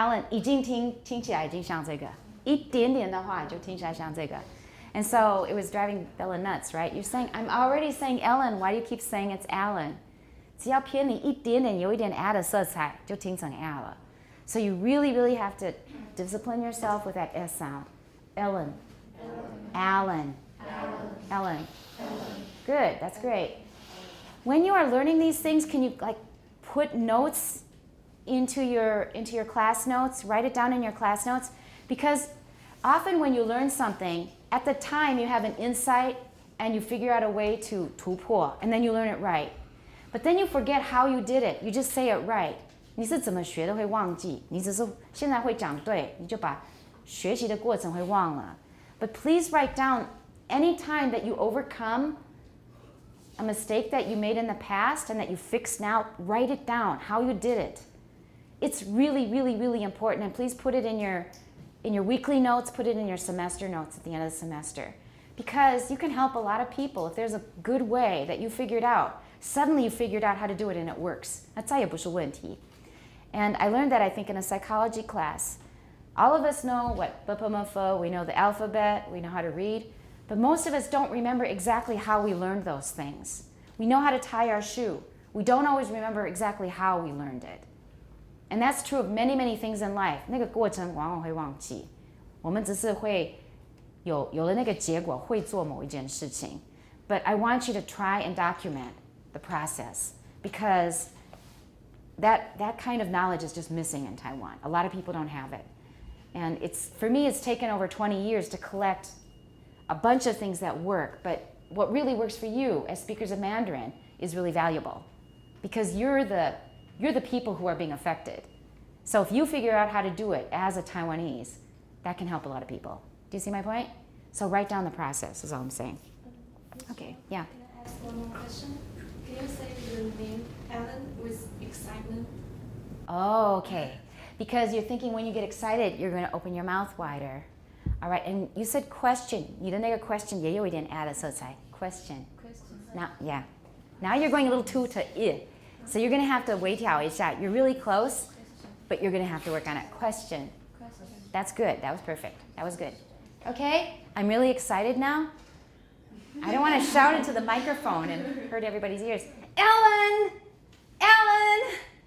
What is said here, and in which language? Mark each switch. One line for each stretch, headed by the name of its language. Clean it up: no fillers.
Chinese: 已经听起来已经像这个。一点点的话就听起来像这个。
English: And so it was driving Bella nuts, right? You're saying, I'm already saying Ellen. Why do you keep saying it's Alan?
Chinese: 只要偏离一点点，有一点 add 的色彩，就听成 Al 了。
English: So you really, really have to discipline yourself with that S sound. Ellen. Alan. Ellen. Good, that's great. When you are learning these things, can you put notes into your class notes, write it down in your class notes, because often when you learn something, at the time you have an insight and you figure out a way to 突破, and then you learn it right. But then you forget how you did it. You just say it right.
Chinese: 你是怎么学都会忘记，你只是现在会讲对，你就把学习的过程会忘了。
English: But please write down any time that you overcome a mistake that you made in the past and that you fix now, write it down, how you did it. It's really, really, really important, and please put it in your weekly notes, put it in your semester notes at the end of the semester. Because you can help a lot of people if there's a good way that you figured out. Suddenly you figured out how to do it and it works.
Chinese: 那再也不是问题.
English: And I learned that, I think, in a psychology class. All of us know what BPMFO, we know the alphabet, we know how to read, but most of us don't remember exactly how we learned those things. We know how to tie our shoe. We don't always remember exactly how we learned it. And that's true of many, many things in life.
Chinese: 那个过程往往会忘记。我们只是会有了那个结果，会做某一件事情。
English: But I want you to try and document the process, because that kind of knowledge is just missing in Taiwan. A lot of people don't have it. And for me, it's taken over 20 years to collect a bunch of things that work. But what really works for you as speakers of Mandarin is really valuable, because you're the people who are being affected. So if you figure out how to do it as a Taiwanese, that can help a lot of people. Do you see my point? So write down the process is all I'm saying. Okay, yeah. Can I ask one more question? Can you say the name Ellen with excitement? Oh, okay. Because you're thinking when you get excited, you're going to open your mouth wider. All right, and you said question.
Chinese: 你的那个 question 也有一点 add 的色彩.
English: Question. Now, yeah. Now you're going a little too to I. So you're going to have to
Chinese: 微调一下.
English: You're really close, but you're going to have to work on it. Question. That's good. That was perfect. That was good. Okay, I'm really excited now. I don't want to shout into the microphone and hurt everybody's ears. Ellen! Ellen!